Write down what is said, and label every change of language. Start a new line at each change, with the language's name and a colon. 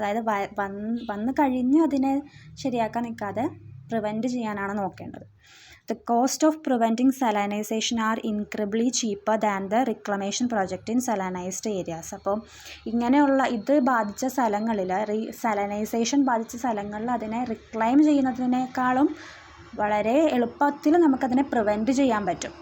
Malayalam: അതായത് വന്ന് കഴിഞ്ഞ് അതിനെ ശരിയാക്കാൻ നിൽക്കാതെ പ്രിവെൻറ്റ് ചെയ്യാനാണ് നോക്കേണ്ടത്.
English: The cost of preventing salinization are incredibly cheaper than the reclamation project in salinized areas.
Malayalam: അപ്പോൾ ഇങ്ങനെയുള്ള ഇത് ബാധിച്ച സ്ഥലങ്ങളിൽ salinization ബാധിച്ച സ്ഥലങ്ങളിൽ അതിനെ റിക്ലൈം ചെയ്യുന്നതിനേക്കാളും വളരെ എളുപ്പത്തിൽ നമുക്കതിനെ പ്രിവെൻറ്റ് ചെയ്യാൻ പറ്റും.